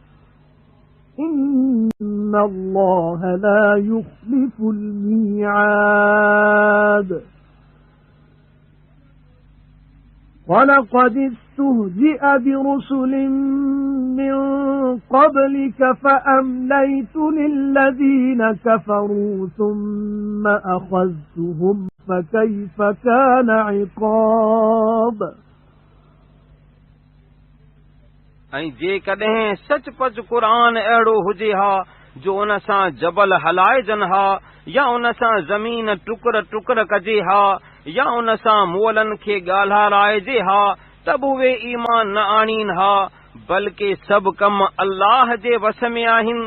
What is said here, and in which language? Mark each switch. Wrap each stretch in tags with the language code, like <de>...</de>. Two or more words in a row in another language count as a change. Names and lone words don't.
<ar>إن الله لا يخلف الميعاد ولقد استهزئ برسل من قبلك فأمليت للذين كفروا ثم أخذتهم فكيف كان عقاب।</ar> <sd>ऐं जेकॾहिं सचपच क़ुरान अहिड़ो हुजे हा जो उन सां जबल हलाइजनि हा या उन सां ज़मीन टुकर टुकर कजे हा या उन सां मोलनि खे ॻाल्हाराइजे हा त बि उहे ईमान न आणीनि हा, बल्कि सभु कम अल्लाह जे वस में आहिनि।</sd>